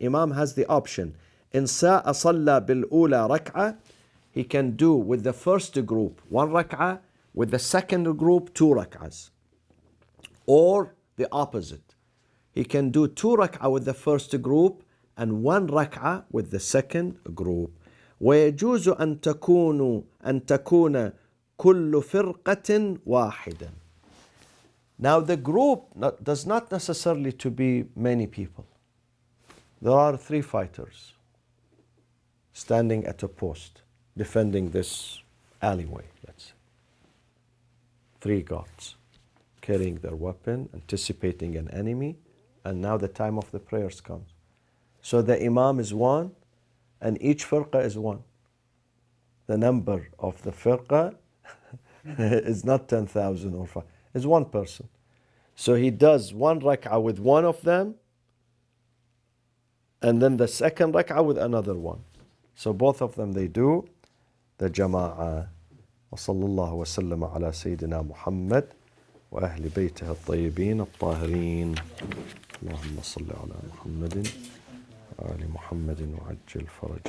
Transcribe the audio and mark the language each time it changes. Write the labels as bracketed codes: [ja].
[en] Imam has the option. [ar] إِن سَاءَ صَلَّى بِالْأُولَى رَكْعَةً. [en] He can do with the first group 1 rak'ah, with the second group 2 rak'ahs. Or the opposite. He can do 2 rak'ah with the first group and 1 rak'ah with the second group. [ar] ويجوز أن تكون كل فرقة واحدا. [en] Now the group does not necessarily to be many people. There are 3 fighters standing at a post defending this alleyway, let's say. 3 guards carrying their weapon, anticipating an enemy, and now the time of the prayers comes. So the imam is 1 and each firqa is 1. The number of the firqa is not 10,000 or 5. It's 1 person. So he does 1 rak'ah with 1 of them and then the second rak'ah with another 1. So both of them they do the jama'ah. [ar] وصلى الله وسلم على سيدنا محمد وأهل بيته الطيبين الطاهرين. اللهم صل على محمد وآل محمد وعجل فرجه.